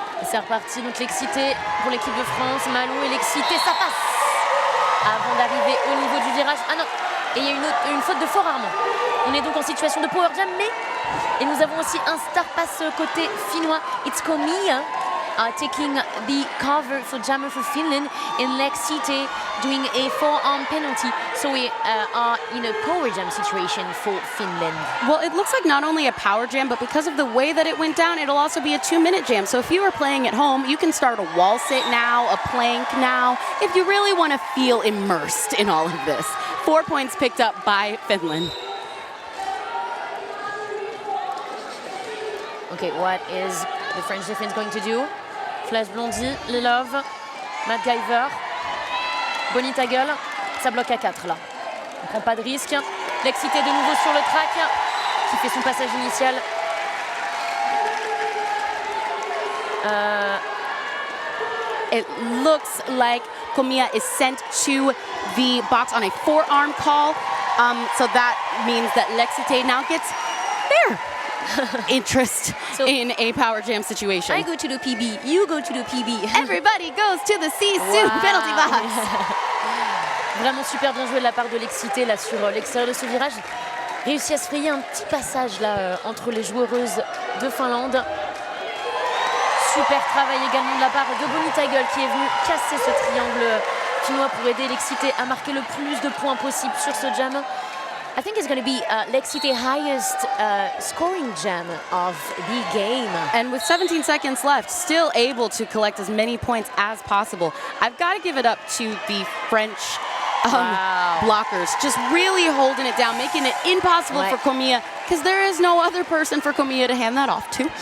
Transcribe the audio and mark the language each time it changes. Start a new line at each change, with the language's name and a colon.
French: C'est reparti, donc Lexité pour l'équipe de France, Malou et Lexité, ça passe avant d'arriver au niveau du virage. Ah non, et il y a une faute de fort Armand. On est donc en situation de power jam, mais Et nous avons aussi un star pass côté finnois.
English: It's Komia taking the cover for jammer for Finland and Lexite doing a forearm penalty. So we are in a power jam situation for Finland. Well, it looks like not only a power jam, but because of the way that it went down, it'll also be a 2-minute jam. So if you are playing at home, you can start a wall sit now, a plank now, if you really want to feel immersed in all of this. 4 points picked up by Finland. Okay, what is the French defense going to do?
French: Flash Blondie, Lilov, MacGyver, Bonita Gueule, ça bloque à 4 là. On prend pas de risque. Lexité de nouveau sur le track, qui fait son passage initial.
English: It looks like Komia is sent to the box on a forearm call. So that means that Lexite now gets their interest in a power jam situation. I go to the PB, you go to the PB. Everybody goes to the Sisu penalty box.
French: Vraiment super bien joué de la part de Lexité là sur l'extérieur de ce virage. Réussi à se frayer un petit passage là entre les joueuses de Finlande. Super travail également de la part de Bonita Gueule qui est venu casser ce triangle finnois pour aider Lexité à marquer le plus de points possible sur ce jam.
English: I think it's going to be Lexite's highest scoring jam of the game. And with 17 seconds left, still able to collect as many points as possible. I've got to give it up to the French blockers, just really holding it down, making it impossible for Komia, because there is no other person for Komia to hand that off to.